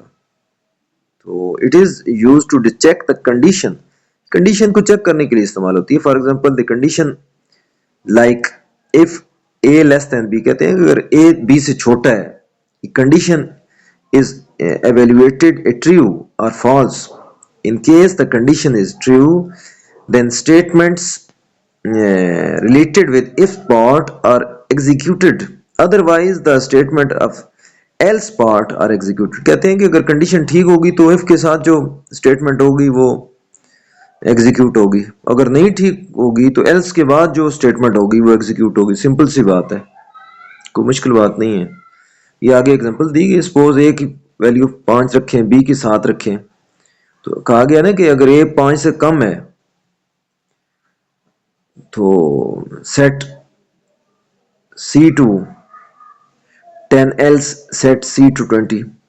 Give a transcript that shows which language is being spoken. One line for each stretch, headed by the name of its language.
Hindi: तो
English: it is use to check the condition,
Hindi: condition को check करने के लिए इस्तेमाल होती है।
English: for example the condition like if A less than B,
Hindi: कहते हैं अगर ए बी से छोटा है,
English: Condition is evaluated a true or false. In case the condition is true, then statements related with if part are executed. Otherwise, the statement of else part are executed.
Hindi: कहते हैं कि अगर condition ठीक होगी तो if के साथ जो स्टेटमेंट होगी वो एग्जीक्यूट होगी, अगर नहीं ठीक होगी तो else के बाद जो स्टेटमेंट होगी वो एग्जीक्यूट होगी। सिंपल सी बात है, कोई मुश्किल बात नहीं है। ये आगे एग्जांपल दी गई, सपोज ए की वैल्यू 5 रखें, बी की 7 रखें, तो कहा गया ना कि अगर ए 5 से कम है तो
English: Set C to 10 else set C to 20।